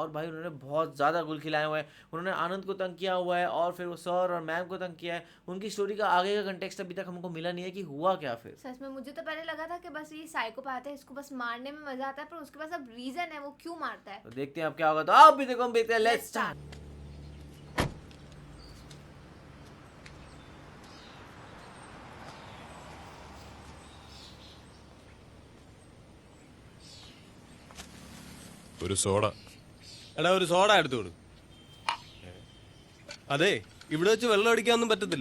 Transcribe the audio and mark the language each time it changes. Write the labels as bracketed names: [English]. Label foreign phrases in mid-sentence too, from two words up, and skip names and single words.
[Hindi] और भाई उन्होंने बहुत ज़्यादा गुल खिलाए हुए हैं। उन्होंने आनंद को तंग किया हुआ है और फिर वो सर और मैम को तंग किया है। उनकी स्टोरी का आगे का कंटेक्स्ट अभी तक हमको मिला नहीं है कि हुआ क्या। फिर सच में मुझे तो पहले लगा था कि बस ये साइकोपैथ है, इसको बस मारने में मजा आता है, पर उसके पास अब रीजन है वो क्यों मारता है। तो देखते हैं अब क्या होगा। तो आप भी देखो हम देखते हैं। [English] let's start. [Malayalam] ഒരു സോഡ. എടാ ഒരു സോഡ എടുത്തു കൊടു. അതെ ഇവിടെ വെച്ച് വെള്ളം അടിക്കാനൊന്നും പറ്റത്തില്ല.